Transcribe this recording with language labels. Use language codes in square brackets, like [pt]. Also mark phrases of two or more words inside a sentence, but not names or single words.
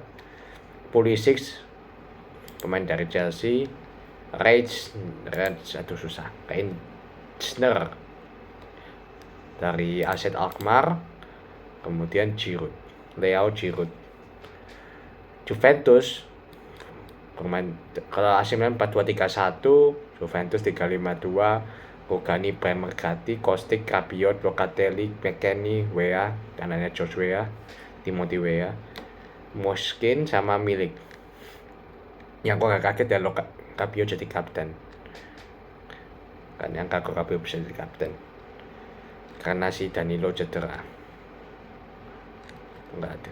[id] Pulisic pemain dari Chelsea. Reitsner dari AZ Alkmaar. Kemudian Leo Giroud. Juventus pemain kalau AC Milan 4-2-3-1, Juventus 3-5-2, Rugani, Bremer, Gatti, Kostic, Rabiot, Locatelli, McKennie, Weah, kanannya George Weah, Timothy Weah, Moskin sama Milik. Yang kok gak kaget ya Rabiot jadi kapten. Kan yang kagak Rabiot bisa jadi kapten. Karena si Danilo cedera. Enggak ada.